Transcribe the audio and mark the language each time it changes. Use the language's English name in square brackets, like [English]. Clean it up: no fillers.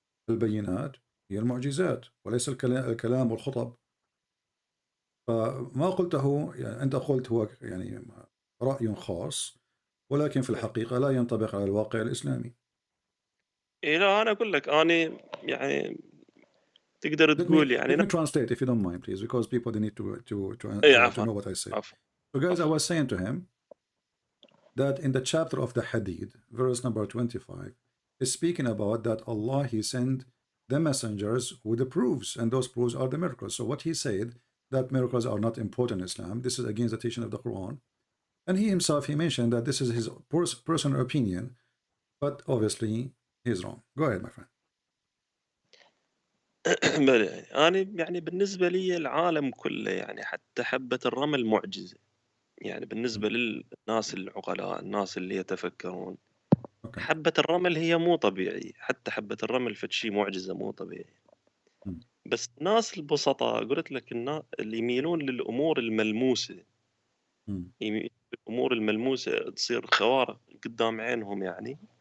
[Arabic] البينات هي المعجزات وليس الكلام والخطب. فما قلته يعني أنت قلت هو يعني رأي خاص، ولكن في الحقيقة لا ينطبق على الواقع الإسلامي. إيه لا أنا أقول لك أنا يعني تقدر تقول يعني. [English] Let me translate if you don't mind, please, because people they need to know what I say. So guys, I was saying to him that in the chapter of the Hadid, verse number 25, is speaking about that Allah he sent the messengers with the proofs, and those proofs are the miracles. So what he said that miracles are not important in Islam, this is against the teaching of the Quran, and he himself he mentioned that this is his personal opinion, but obviously he's wrong. Go ahead, my friend. [Arabic] أنا يعني بالنسبة لي العالم كله يعني حتى حبة الرمل معجزة. يعني بالنسبة للناس العقلاء، الناس اللي يتفكرون، حبة الرمل هي مو طبيعي. حتى حبة الرمل فد شيء معجزة مو طبيعي. بس الناس البسطاء قلت لك اللي يميلون للأمور الملموسة، الأمور الملموسة تصير خوارق قدام عينهم يعني.